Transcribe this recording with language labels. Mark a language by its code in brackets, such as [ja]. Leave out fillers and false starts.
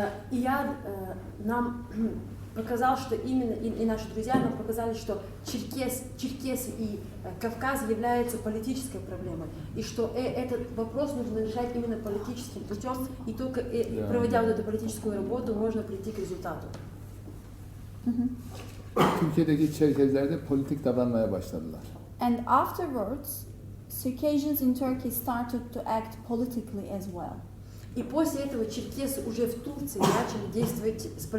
[ru] Ияд нам показал, что именно, и наши друзья нам показали, что Черкесы и Кавказ являются политической проблемой, и что этот вопрос нужно решать именно политическим путем, и только проводя вот эту политическую работу, можно прийти к результату. [tr] Türkiye'deki Çerkezler de politik davranmaya başladılar. [en] And afterwards, Circassians in Turkey started to act politically as well. [ru] И после этого черкесы уже в Турции начали действовать